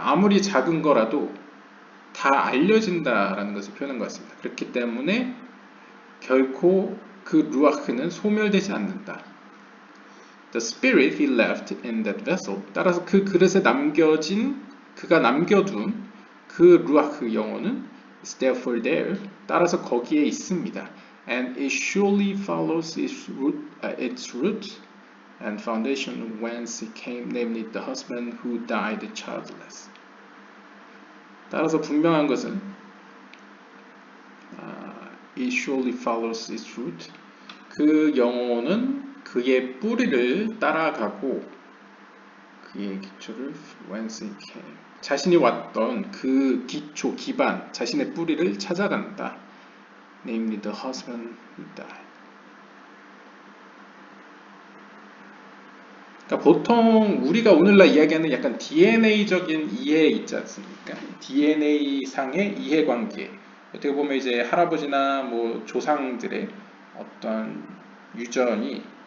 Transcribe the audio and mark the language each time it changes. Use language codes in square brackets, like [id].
[ko] 아무리 작은 거라도 다 알려진다라는 것을 표현한 것 같습니다. 그렇기 때문에 결코 그 루아흐는 소멸되지 않는다. [en] The spirit he left in that vessel. [ko] 따라서 그 그릇에 그가 남겨둔 그 루아흐 영혼은 [en] is therefore there. [ko] 따라서 거기에 있습니다. [en] And it surely follows its root and foundation whence it came, namely the husband who died childless. [ko] 따라서 분명한 것은 [en] it surely follows its root. [ko] 그 영혼은 그의 뿌리를 따라가고 그의 기초를 [en] whence it came. [ko] 자신이 왔던 그 기초, 기반, 자신의 뿌리를 찾아간다. [en] Namely the husband who died. [ko] 그러니까 보통 우리가 오늘날 이야기하는 약간 DNA적인 이해 있지 않습니까? DNA 상의 이해관계. 어떻게 보면 이제 할아버지나 뭐 조상들의 어떤 유전이